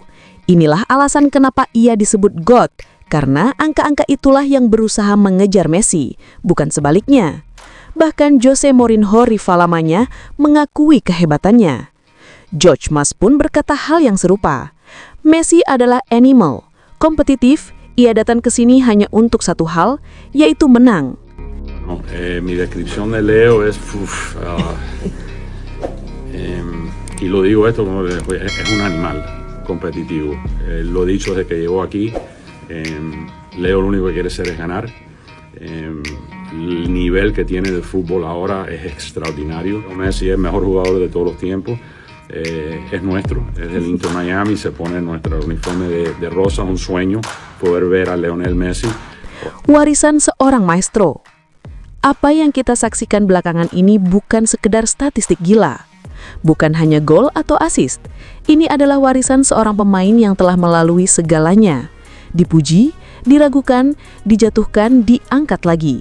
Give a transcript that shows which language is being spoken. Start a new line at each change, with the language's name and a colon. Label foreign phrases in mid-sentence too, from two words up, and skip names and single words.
Indonesian: Inilah alasan kenapa ia disebut GOAT, karena angka-angka itulah yang berusaha mengejar Messi, bukan sebaliknya. Bahkan Jose Mourinho, rival lamanya, mengakui kehebatannya. George Mas pun berkata hal yang serupa. Messi adalah animal, kompetitif. Ia datang ke sini hanya untuk satu hal, yaitu menang.
Spanish: Mi descripción de Leo es, y lo digo esto, es un animal competitivo. Lo he dicho desde que llegó aquí. Leo lo único que quiere hacer es ganar. El nivel que tiene de fútbol ahora es extraordinario. Messi es el mejor jugador de todos los tiempos. Es nuestro, es del Inter Miami, se pone nuestro uniforme de rosa, un sueño poder ver a Lionel Messi.
Indonesian: Warisan seorang maestro. Apa yang kita saksikan belakangan ini bukan sekedar statistik gila. Bukan hanya gol atau assist. Ini adalah warisan seorang pemain yang telah melalui segalanya. Dipuji, diragukan, dijatuhkan, diangkat lagi.